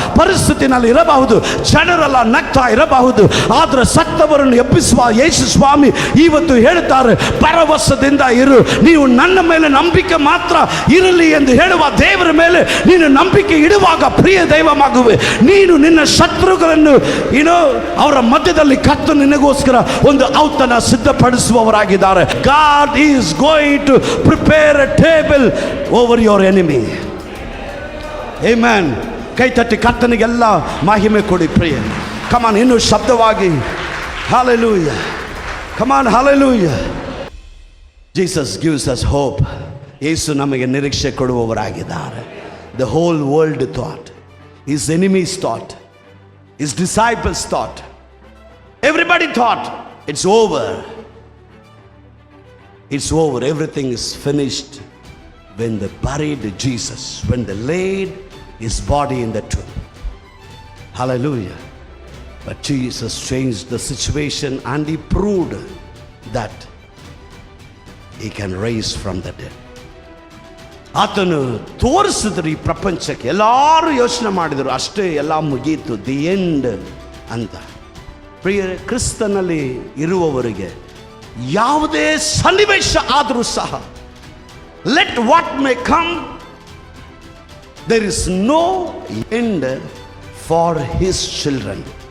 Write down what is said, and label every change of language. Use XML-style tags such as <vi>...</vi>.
<kn>ಪರಿಸ್ಥಿತಿನಲ್ಲಿ ಇರಬಹುದು, ಜನರೆಲ್ಲ ನಗ್ತಾ ಇರಬಹುದು, ಆದರೆ ಸತ್ತವರನ್ನು ಎಬ್ಬಿಸುವ ಯೇಸು ಸ್ವಾಮಿ ಇವತ್ತು ಹೇಳುತ್ತಾರೆ, ಭರವಸೆಯಿಂದ ಇರು, ನೀವು ನನ್ನ ಮೇಲೆ ನಂಬಿಕೆ ಮಾತ್ರ ಇರಲಿ ಎಂದು ಹೇಳುವ ದೇವರ ಮೇಲೆ ನೀನು ನಂಬಿಕೆ ಇಡುವಾಗ ಪ್ರಿಯ ದೈವ ಮಗುವೆ, ನೀನು ನಿನ್ನ ಶತ್ರುಗಳನ್ನು ಅವರ ಮಧ್ಯದಲ್ಲಿ ಕತ್ತು ನಿನಗೋಸ್ಕರ ಒಂದು ಔತಣ ಸಿದ್ಧಪಡಿಸುವವರಾಗಿದ್ದಾರೆ.</kn> <en>God is going to prepare a table over your enemy. Amen.</en> <kn>ಕೈ ತಟ್ಟಿ ಕರ್ತನಿಗೆಲ್ಲ ಮಹಿಮೆ ಕೊಡಿ ಪ್ರಿಯ.</kn> <en>Come on,</en> <kn>ಇನ್ನು ಶಬ್ದವಾಗಿ hallelujah.</kn> <en>Come on, hallelujah. Jesus gives us hope.</en> <kn>ಯೇಸು ನಮಗೆ ನಿರೀಕ್ಷೆ ಕೊಡುವವರಾಗಿದ್ದಾರೆ.</kn> <en>The whole world thought, his enemies thought, his disciples thought, everybody thought it's over. It's over. Everything is finished when they buried Jesus, when they laid his body in the tomb. Hallelujah. But Jesus changed the situation and he proved that he can raise from the dead.</en> <kn>ಆತನು ತೋರಿಸಿದ್ರು ಈ ಪ್ರಪಂಚಕ್ಕೆ. ಎಲ್ಲರೂ ಯೋಚನೆ ಮಾಡಿದರು ಅಷ್ಟೇ, ಎಲ್ಲ ಮುಗೀತು, ದಿ ಎಂಡ್ ಅಂತ. ಪ್ರಿಯ, ಕ್ರಿಸ್ತನಲ್ಲಿ ಇರುವವರಿಗೆ ಯಾವುದೇ ಸನ್ನಿವೇಶ ಆದರೂ ಸಹ,</kn> <en>Let what may come, there is no end for his children.</en>